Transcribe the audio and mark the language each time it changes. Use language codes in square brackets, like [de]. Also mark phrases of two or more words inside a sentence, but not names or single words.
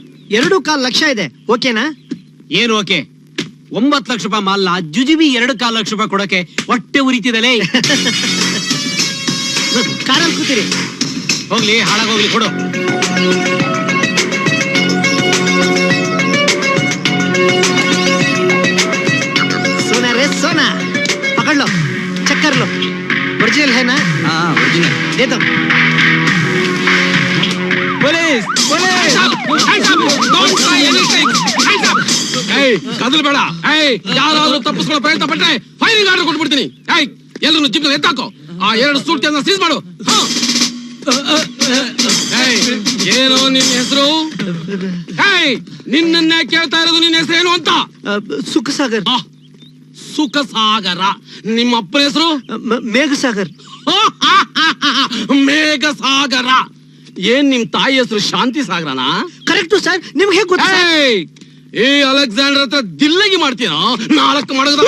[kn] 2.25 ಲಕ್ಷ ಇದೆ, ಓಕೆನಾ? ಏನು ಓಕೆ? 9 ಲಕ್ಷ ರೂಪಾಯಿ ಮಾಲ್ನ ಜುಜುಬಿ 2.25 ಲಕ್ಷ ರೂಪಾಯಿ ಕೊಡೋಕೆ ಹೊಟ್ಟೆ ಉರಿತಿದಲೇ. ಕಾರಲ್ಲಿ ಕೂತೀರಿ. ಹೋಗ್ಲಿ, ಹಾಳಾಗೋಗ್ಲಿ, ಕೊಡು. [hi] सोना रे सोना, पकड़ लो, चेक कर लो, ओरिजिनल है ना? हाँ ओरिजिनल। दे दो। [kn] ಪೊಲೀಸ್, ಪೊಲೀಸ್! ಕದಲ್ ಬೇಡ. ಯಾರಾದ್ರೂ ತಪ್ಪಿಸ್ಕೊಳ್ಳೋ ಪ್ರಯತ್ನ ಪಟ್ರೆ [en] firing order [kn] ಕೊಟ್ಬಿಡ್ತೀನಿ. ಎಲ್ಲರೂ ಜಿಪ್ ಎತ್ತಾಕೋ. ಆ 2 ಸೂಟ್ ಕೇಸ್ ಸೀಸ್ ಮಾಡು. ಏನೋ ನಿನ್ನ ಹೆಸರು? ನಿನ್ನನ್ನೇ ಕೇಳ್ತಾ ಇರೋದು. ನಿನ್ನ ಹೆಸರು ಏನು ಅಂತ? [hi] सुख सागर। [kn] ಸುಖ ಸಾಗರ. ನಿಮ್ಮ ಅಪ್ಪನ ಹೆಸರು? ಮೇಘ ಸಾಗರ್। ಮೇಘ ಸಾಗರ. ಏನ್ ನಿಮ್ ತಾಯಿ ಹೆಸರು ಶಾಂತಿ ಸಾಗರನಾ? [en] correct sir, [kn] ನಿಮ್ಗೆ ಹೇಗೆ ಗೊತ್ತು? ಏ ಅಲೆಕ್ಸಾಂಡರ್ ಹತ್ರ ದಿಲ್ಲಗಿ ಮಾಡ್ತೀನೋ? 4 ಮಾಡಿದ್ರೆ